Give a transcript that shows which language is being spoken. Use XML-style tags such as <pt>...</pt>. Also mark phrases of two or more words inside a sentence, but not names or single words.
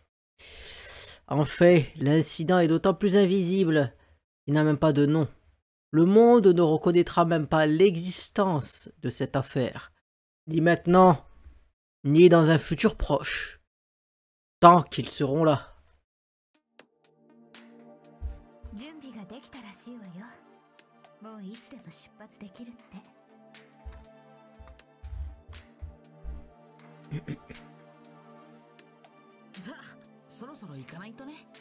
<fr>En fait, l'incident est d'autant plus invisible. Il n'a même pas de nom. Le monde ne reconnaîtra même pas l'existence de cette affaire. Ni maintenant, ni dans un futur proche. Tant qu'ils seront là.</fr> <ja>もういつでも出発できるって。さあ、そろそろ行かないとね。</ja>